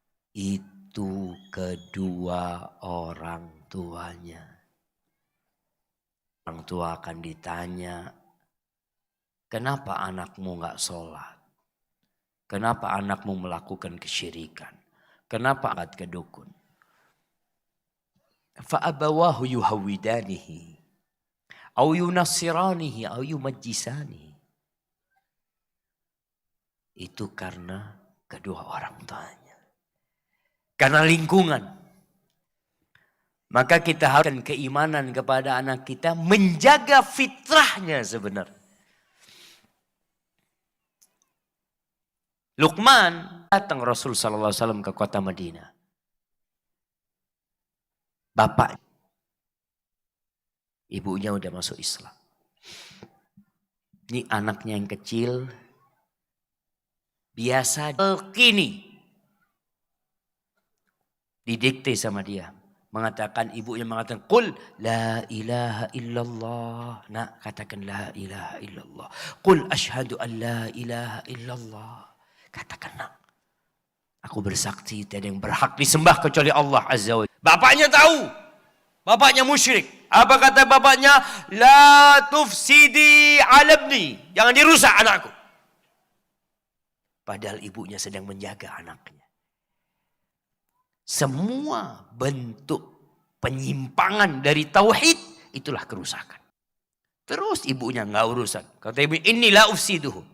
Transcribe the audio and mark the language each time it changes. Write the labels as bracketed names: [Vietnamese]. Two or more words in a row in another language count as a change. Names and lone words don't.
[Indonesian] Itu kedua orang tuanya. Orang tua akan ditanya, kenapa anakmu gak sholat? Kenapa anakmu melakukan kesyirikan? Kenapa angkat ke dukun? [Arabic] فأبواه يهودانه. أو ينصرانه أو يمجسانه. [Indonesian] Itu karena kedua orang tuanya. Karena lingkungan. Maka kita harus keimanan kepada anak kita, menjaga fitrahnya sebenarnya. Luqman datang Rasul [Arabic] صلى الله عليه وسلم [Indonesian] ke kota Madinah. Bapak, ibunya udah masuk Islam. Ini anaknya yang kecil, biasa kini didikte sama dia. Mengatakan, ibunya mengatakan, [Arabic] قل لا إله إلا الله. [Indonesian] Nak, katakan [Arabic] لا إله إلا الله. قل أشهد أن لا إله إلا الله. [Indonesian] Katakan, nak, aku bersaksi tiada yang berhak disembah kecuali Allah [Arabic] عز وجل. [Indonesian] Bapaknya tahu. Bapaknya musyrik. Apa kata bapaknya? [Arabic] لا تفسدي على ابني. [Indonesian] Jangan dirusak anakku. Padahal ibunya sedang menjaga anaknya. Semua bentuk penyimpangan dari tauhid, itulah kerusakan. Terus ibunya enggak urusan. Kata ibu, inilah ufsiduhu.